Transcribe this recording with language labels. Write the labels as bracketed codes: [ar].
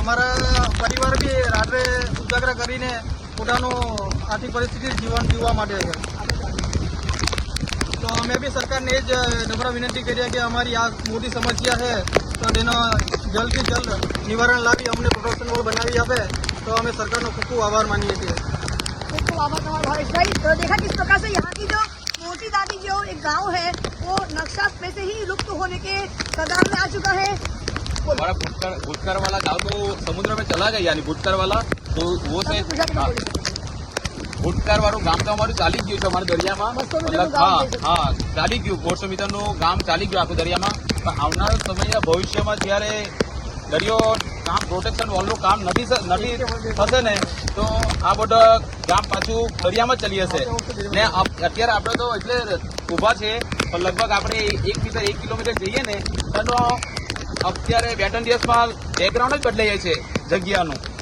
[gu] અમારા પરિવાર બી રાત્રે ઉજાગરા કરીને પોતાનું આર્થિક પરિસ્થિતિ જીવન જીવવા માટે છે। તો અમે બી સરકારને એ જ નમ્ર વિનંતી કરીએ કે અમારી આ મોટી સમસ્યા છે તો તેનો જલ્દથી જલ્દ નિવારણ લાવી અમને પ્રોટેક્શન વોલ બનાવી આપે [hi] तो हमें सरकार को खूब आभार मानिए थे। खूब आभार तुम्हारा भावेश भाई। तो देखा किस प्रकार से यहाँ की जो मोटी दादी जो एक गांव है वो नक्शा में से ही लुप्त होने के कगार में आ चुका है। हमारा भूतकर वाला गाँव तो समुद्र में चला गया, यानी भूतकर वाला तो वो से [gu] ભૂતકાર વાળું ગામ તો અમારું ચાલી ગયું છે અમારા દરિયામાં। હા ચાલી ગયું, 200 મીટરનું ગામ ચાલી ગયું આખું દરિયામાં। પણ આવનારા સમયના ભવિષ્યમાં જ્યારે દરિયો કામ પ્રોટેક્શન વોલનું કામ નથી થશે ને તો આ બધો ગામ પાછું દરિયામાં ચલી જશે ને। અત્યારે આપણે તો એટલે ઊભા છે પણ લગભગ આપણે 1 કિલોમીટર જઈએ ને તો અત્યારે 2-3 દિવસમાં બેકગ્રાઉન્ડ જ બદલાઈ જાય છે જગ્યાનું।